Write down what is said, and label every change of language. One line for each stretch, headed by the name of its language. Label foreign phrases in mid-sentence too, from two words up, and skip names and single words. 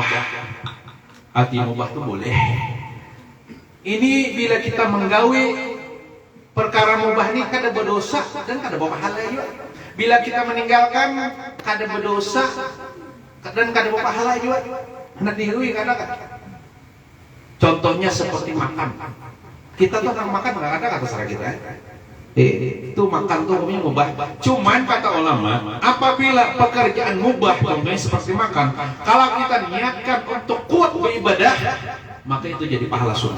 Indonesian: Arti mubah itu boleh.
Banjar: Ini bila kita menggawi perkara mubah ini kada berdosa dan kada berpahala juga. Bila kita meninggalkan kada berdosa dan kada berpahala juga. Hendak dihui kada.
Indonesian: Contohnya seperti makan. Kita tuh orang makan nggak ada kata salah kita. Itu makan tuh hukumnya mubah. Cuman kata ulama, apabila pekerjaan mubah contohnya seperti makan, kalau kita niatkan untuk kuat beribadah, maka itu jadi pahala sunnah.